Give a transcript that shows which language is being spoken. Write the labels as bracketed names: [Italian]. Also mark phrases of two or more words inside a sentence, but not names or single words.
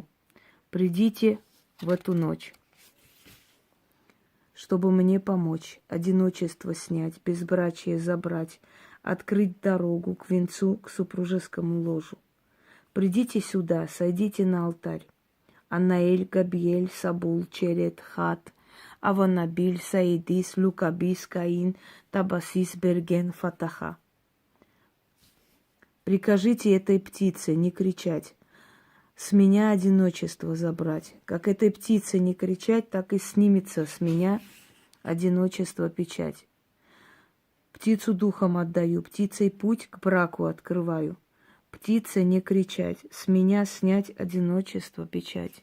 [Russian] Придите в эту ночь, чтобы мне помочь, одиночество снять, безбрачие забрать, открыть дорогу к венцу, к супружескому ложу. Придите сюда, сойдите на алтарь. Анаэль, Габриэль, Сабул, Черет, Хат, Аванабиль, Саидис, Лукабис, Каин, Табасис, Берген, Фатаха. Прикажите этой птице не кричать, с меня одиночество забрать. Как этой птице не кричать, так и снимется с меня одиночество печать. Птицу духом отдаю, птицей путь к браку открываю. Птице не кричать, с меня снять одиночество печать.